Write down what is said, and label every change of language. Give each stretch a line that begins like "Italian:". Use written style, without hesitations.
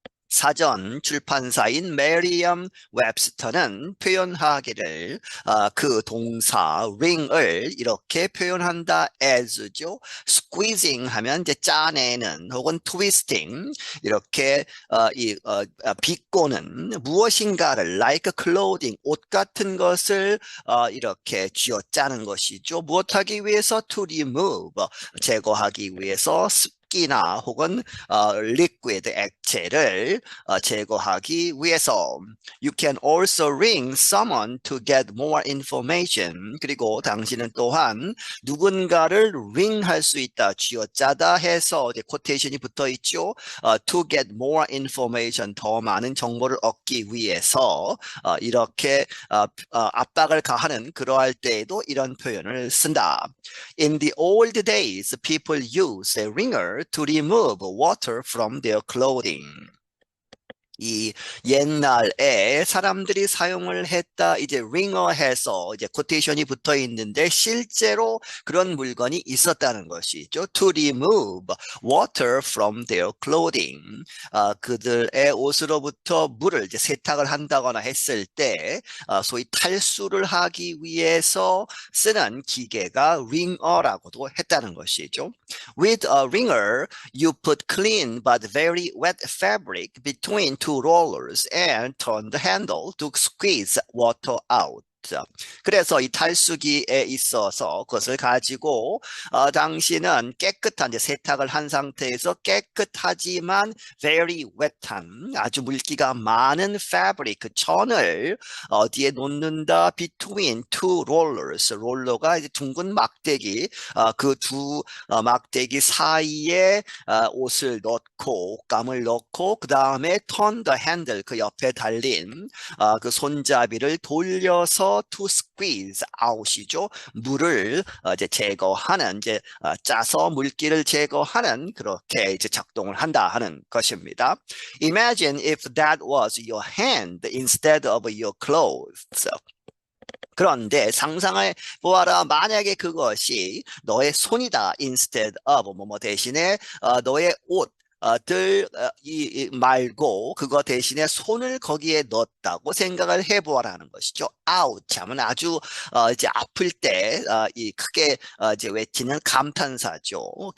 Korean: 사전 출판사인 메리엄 웹스터는 표현하기를 그 동사 ring을 이렇게 표현한다 as죠. squeezing 하면 이제 짜내는 혹은 twisting 이렇게 비꼬는 무엇인가를
English: like clothing
Korean: 옷 같은 것을 이렇게 쥐어짜는 것이죠. 무엇하기 위해서 to remove 제거하기 위해서 습기나 혹은 liquid 액체를 제거하기 위해서
English: You can also ring someone to get more information.
Korean: 그리고 당신은 또한 누군가를 ring할 수 있다. 쥐어짜다 해서 이제 코테이션이 붙어 있죠.
English: To get more information.
Korean: 더 많은 정보를 얻기 위해서 이렇게 압박을 가하는 그러할 때에도 이런 표현을 쓴다.
English: In the old days, people used a ringer to remove water from their clothing.
Korean: 이 옛날에 사람들이 사용을 했다 이제 링어 해서 이제 코테이션이 붙어 있는데 실제로 그런 물건이 있었다는 것이죠.
English: To remove water from their clothing.
Korean: 그들의 옷으로부터 물을 이제 세탁을 한다거나 했을 때 소위 탈수를 하기 위해서 쓰는 기계가 링어라고도 했다는 것이죠.
English: With a ringer, you put clean but very wet fabric between two rollers and turn the handle to squeeze water out.
Korean: 그래서 이 탈수기에 있어서 그것을 가지고 당신은 깨끗한 이제 세탁을 한 상태에서 깨끗하지만
English: very wet
Korean: 한 아주 물기가 많은 fabric 그 천을 어디에 놓는다
English: between two rollers
Korean: 롤러가 이제 둥근 막대기 그 두 막대기 사이에 옷을 넣고 옷감을 넣고 그 다음에
English: turn the handle
Korean: 그 옆에 달린 그 손잡이를 돌려서
English: to squeeze out
Korean: 이죠. 물을 이제 제거하는 이제 짜서 물기를 제거하는 그렇게 이제 작동을 한다 하는 것입니다.
English: Imagine if that was your hand instead of your clothes.
Korean: 그런데 상상해 보아라. 만약에 그것이 너의 손이다. instead of 뭐뭐 대신에 너의 옷 들 말고 그거 대신에 손을 거기에 넣었다고 생각을 해보아라는 것이죠. ouch 하면 아주 이제 아플 때 이 크게 이제 외치는 감탄사죠.